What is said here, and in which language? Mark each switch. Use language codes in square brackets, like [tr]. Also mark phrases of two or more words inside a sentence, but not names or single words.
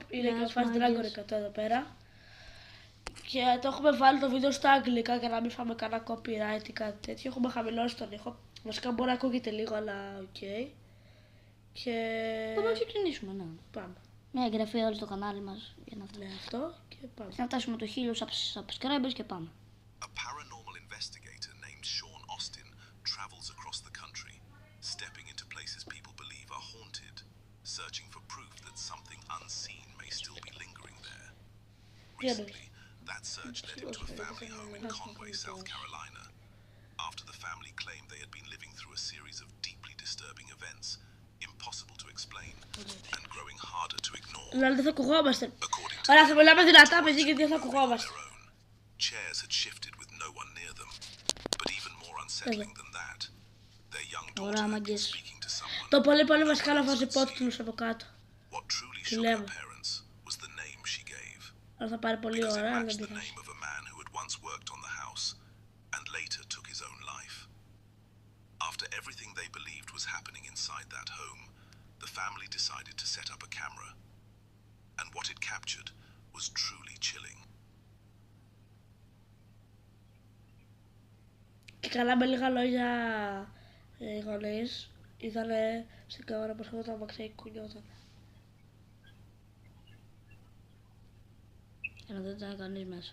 [el] Είναι και ο Fast Dragon 100 εδώ πέρα. Και το έχουμε βάλει το βίντεο στα αγγλικά για να μην φάμε κανένα copyright ή κάτι τέτοιο. Έχουμε χαμηλώσει τον ήχο. Βασικά μπορεί να ακούγεται λίγο, αλλά οκ. Και... Μπορούμε να ξεκινήσουμε, ναι. Πάμε. Μια εγγραφή όλοι στο κανάλι μας για να Ναι, αυτό και πάμε. να φτάσουμε το 1000 subscribers και πάμε. [en] A paranormal investigator named Sean Austin travels across the country, stepping into places people believe are haunted, searching for proof that something unseen may still be lingering there. Recently, that search led him to a family home in Conway, South Carolina. After the family claimed they had been living through a series of deeply disturbing events, impossible to explain and growing harder to ignore. [el] Αλλά δεν θα ακουγόμαστε. Αλλά θα μιλάμε δυνατά, παιδί, γιατί δεν θα ακουγόμαστε. [en] Chairs had shifted with no one near them, but even more unsettling than that, their young daughter had been speaking to someone. [el] Το πολύ βασικά να βάζει υπότιτλους από κάτω. [en] What truly shook her parents was the name she gave, [el] Αλλά θα πάρει πολύ [en] because it [el] ώρα, αλλά δεν [en] matched the [el] πειράζει. [en] name of a man who had once worked on the house and later took his own life. After everything they believed was happening inside that home, the family decided to set up a camera, and what it captured was truly chilling. [el] Και καλά με λίγα λόγια οι γονείς είδανε στην κάμερα πως αυτό το αμαξί κουνιόταν. Αλλά δεν ήταν κανείς μέσα.